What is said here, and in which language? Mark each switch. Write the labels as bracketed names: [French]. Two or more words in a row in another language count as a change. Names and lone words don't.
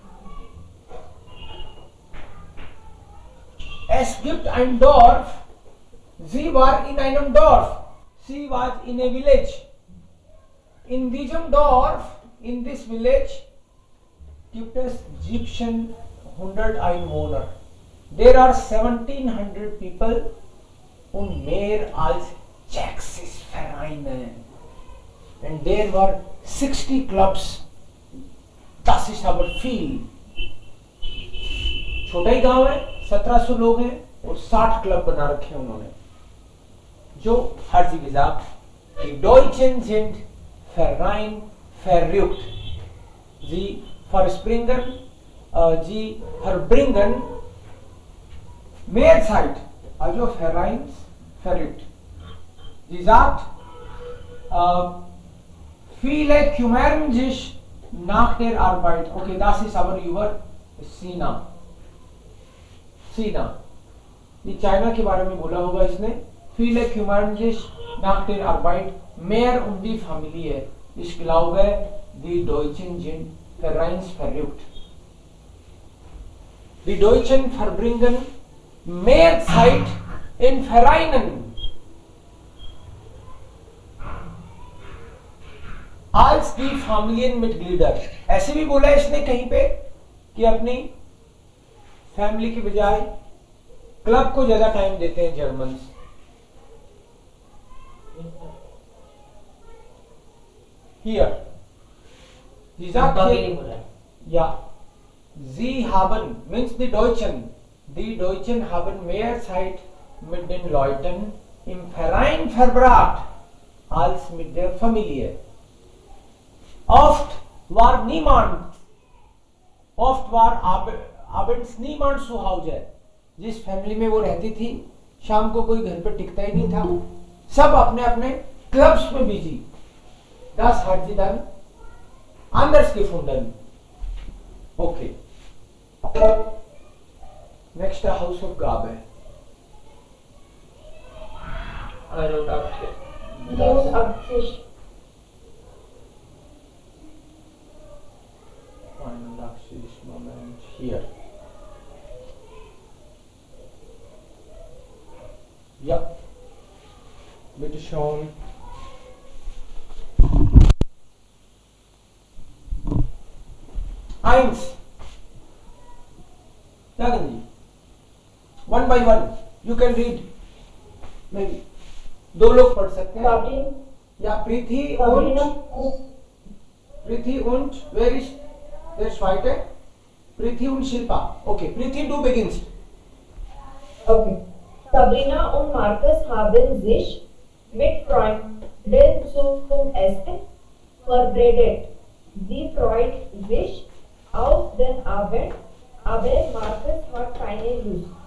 [German] Es gibt ein Dorf, sie war in einem Dorf, sie war [English] in a village. [German] In diesem Dorf, [English] in this village, [German] gibt es 1700 Einwohner. [English] There are 1700 people [German] und mehr als 60 Vereine. [English] And there were 60 clubs. [German] Das ist aber viel. [Hindi] छोटा ही गांव है, 1700 लोग हैं और 60 क्लब बना रखे हैं उन्होंने. जो हर जी [German] gesagt, die Deutschen sind Verein verrückt. Sie verspringen, sie verbringen mehr Zeit, also Vereins verrückt. Sie sagt, viele kümmern sich nach der Arbeit. Okay, das ist aber über China. China. [Hindi] ये चाइना के बारे में बोला होगा इसने. [German] Viele kümmern sich nach der Arbeit mehr um die Familie. Ich glaube, die Deutschen sind vereinsverrückt. Die Deutschen verbringen mehr Zeit in Vereinen als die Familienmitglieder. [Hindi] ऐसे भी बोला इसने कहीं पे कि अपनी फैमिली की बजाय क्लब को ज्यादा टाइम देते हैं जर्मन्स. [German] Hier. Sie sagt hier, ja, sie haben, means die Deutschen haben mehr Zeit mit den Leuten im Verein verbracht als mit der Familie. Oft war abends niemand zu Hause. [Hindi] जिस फैमिली में वो रहती थी, शाम को कोई घर पे टिकता ही नहीं था. सब अपने अपने क्लब्स में बिजी. [German] Das hat sie dann anders gefunden. Okay. Nächste Hausaufgabe. [English] I wrote up here. Use Absicht. [German] Ein Absicht, Moment, hier. Ja. Bitte schauen. Eins. Sagen Sie. [English] One by one. You can read. Maybe. [Hindi] दो लोग पढ़ सकते हैं. [German] या प्रीति und [English] where is [German] der zweite? Priti und Shilpa. Okay. Priti, du beginnst. Okay. Sabrina und Markus haben sich mit Freunden zum Essen verabredet. Sie freut sich auf den Abend, aber Markus hat keine Lust.